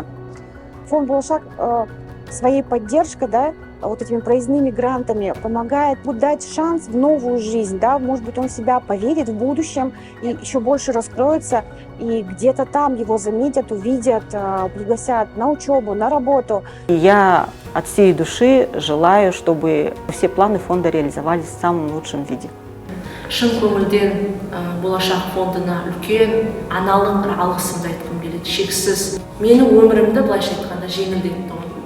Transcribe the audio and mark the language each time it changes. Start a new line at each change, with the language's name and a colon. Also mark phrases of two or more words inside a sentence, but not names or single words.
Russian: Фонд «Болашак» своей поддержкой, да, вот этими проездными грантами помогает дать шанс в новую жизнь, да, может быть, он в себя поверит в будущем и еще больше раскроется, и где-то там его заметят, увидят, пригласят на учебу, на работу. Я от всей души желаю, чтобы все планы фонда реализовались в самом лучшем виде.
Kazakh: Шын көңілден болашақ фондына үлкен аналық алғысымды айтқым келеді, шексіз. Менің өмірімді былайша айтқанда жеңілдетті.